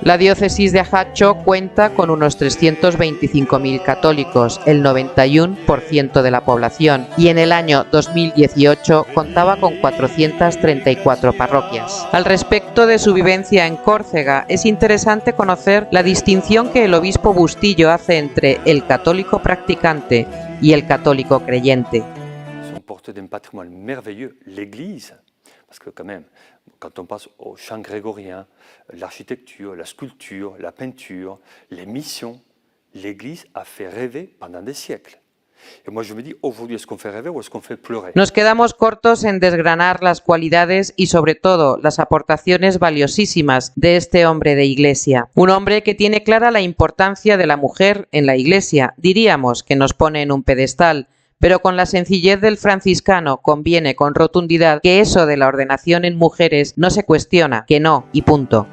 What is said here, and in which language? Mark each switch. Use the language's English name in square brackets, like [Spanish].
[Spanish] La diócesis de Ajaccio cuenta con unos 325.000 católicos, el 91% de la población, y en el año 2018 contaba con 434 parroquias. Al respecto de su vivencia en Córcega, es interesante conocer la distinción que el obispo Bustillo hace entre el católico practicante y el católico creyente. [French] Son porte d'un patrimoine merveilleux, l'Église. Parce que quand même, quand on passe au chant grégorien, l'architecture, la sculpture, la peinture, les missions, l'Église a fait rêver pendant des siècles. Et moi je me dis, aujourd'hui, est-ce qu'on fait rêver ou est-ce qu'on fait pleurer? [Spanish] Nos quedamos cortos en desgranar las cualidades y sobre todo las aportaciones valiosísimas de este hombre de iglesia. Un hombre que tiene clara la importancia de la mujer en la iglesia, diríamos que nos pone en un pedestal, pero con la sencillez del franciscano conviene con rotundidad que eso de la ordenación en mujeres no se cuestiona, que no, y punto.